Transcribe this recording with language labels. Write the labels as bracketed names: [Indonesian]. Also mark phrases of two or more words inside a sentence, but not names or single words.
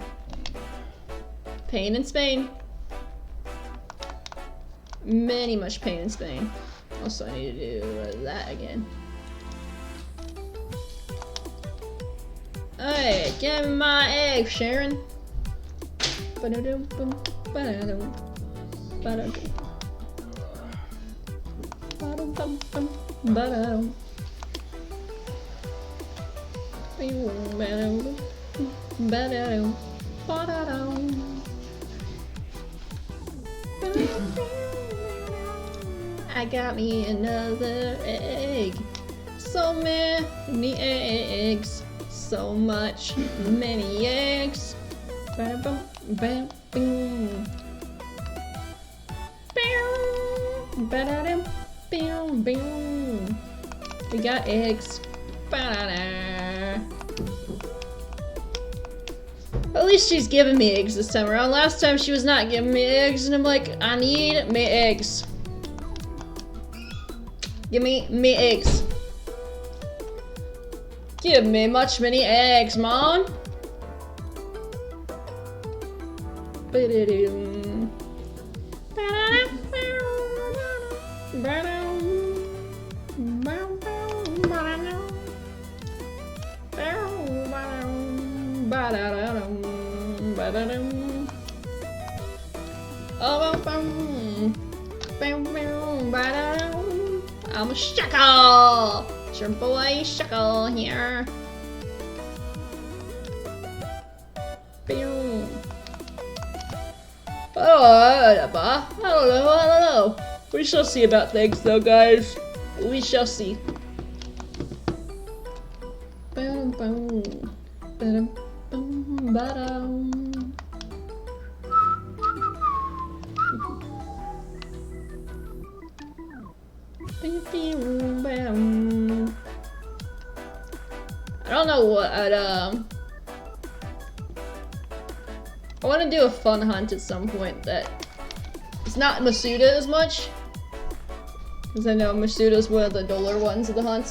[English] Pain in Spain. Many much pain in Spain. Also, I need to do that again. Hey, give me my egg, Sharon. Ba-da-dum-bum, ba-da-dum, ba-da-dum. Ba-dum-bum-bum, ba-da-dum. Ba-dum, ba-da-dum, ba-da-dum. I got me another egg. So many eggs. So much, many eggs. Ba-da-bum, bam, boom. Ba-da-dum, bam, boom. We got eggs. Ba-da-da. At least she's giving me eggs this time around. Last time she was not giving me eggs, and I'm like, I need me eggs. Give me eggs. Give me many eggs, Mom. Ba-da-dum. Ba-da-dum. I'm a Shuckle! It's your boy Shuckle here. I don't know. We shall see about things though, guys. We shall see. Boom, boom. Ba-dum, boom, ba-dum. I don't know what I want to do a fun hunt at some point that it's not Masuda as much, because I know Masuda's one of the duller ones of the hunts.